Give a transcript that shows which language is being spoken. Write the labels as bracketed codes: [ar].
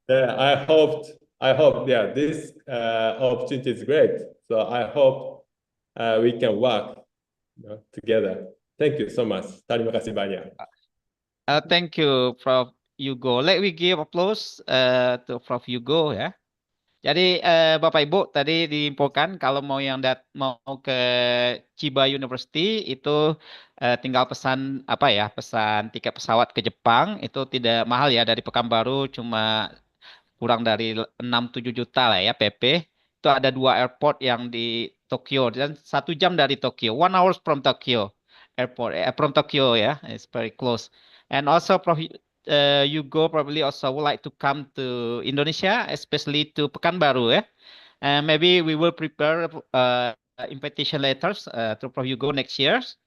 [en] Yeah, I hope, yeah, this opportunity is great. So I hope we can work, together. Thank you so much. Terima kasih banyak. Thank you, Prof. Yugo. Let we give applause to Prof. Yugo ya. [id] Jadi Bapak Ibu tadi diinfokan kalau mau mau ke Chiba University itu tinggal pesan pesan tiket pesawat ke Jepang itu tidak mahal ya, dari Pekanbaru cuma kurang dari 6-7 juta lah ya PP. Itu ada 2 airport yang di Tokyo dan 1 jam dari Tokyo. [en] 1 hour from Tokyo airport, from Tokyo ya, it's very close. And also Yugo probably also would like to come to Indonesia, especially to Pekanbaru ya. And maybe we will prepare invitation letters to Prof. Yugo next year.